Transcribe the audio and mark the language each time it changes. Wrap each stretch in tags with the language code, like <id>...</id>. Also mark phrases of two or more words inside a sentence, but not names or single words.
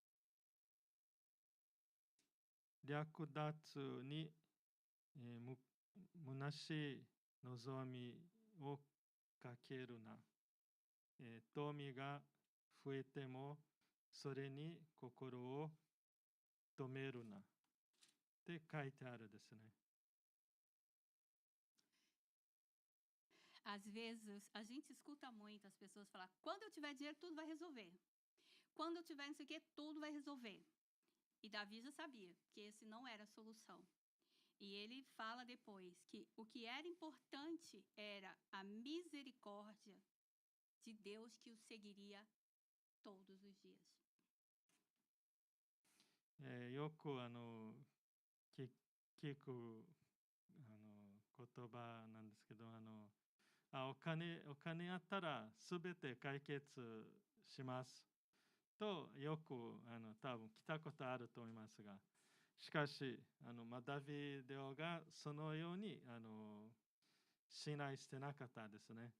<ja>略奪に、虚しい望みをかけるな。富が増えてもそれに心を止めるな。って書いてあるですね。</ja> <pt>Às vezes, a gente escuta muito as pessoas falar: quando eu tiver dinheiro, tudo vai resolver. Quando eu tiver não sei o quê, tudo vai resolver. E Davi já sabia que esse não era a solução. E ele fala depois que o que era importante era a misericórdia de Deus que o seguiria todos os dias.</pt> <ja>よく聞く言葉なんですけど、お金あったら全て解決しますとよく多分来たことあると思いますが、しかしダビデ王がそのように信頼してなかったですね。</ja>